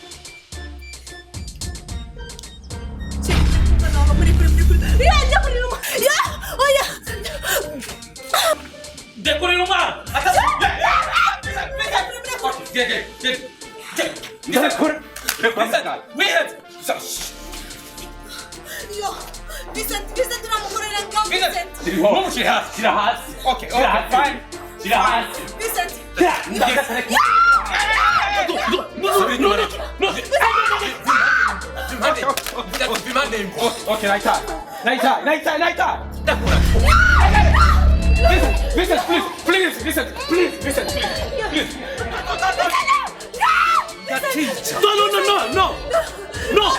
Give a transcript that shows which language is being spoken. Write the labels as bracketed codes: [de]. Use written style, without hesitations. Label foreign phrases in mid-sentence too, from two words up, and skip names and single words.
[rn] Dekorera umwana. [en] Get. [rn] Yo, Vincent uramukorera ngaho Vincent. [en] Okay, fine. Vincent. Okay, night. Listen, please. No.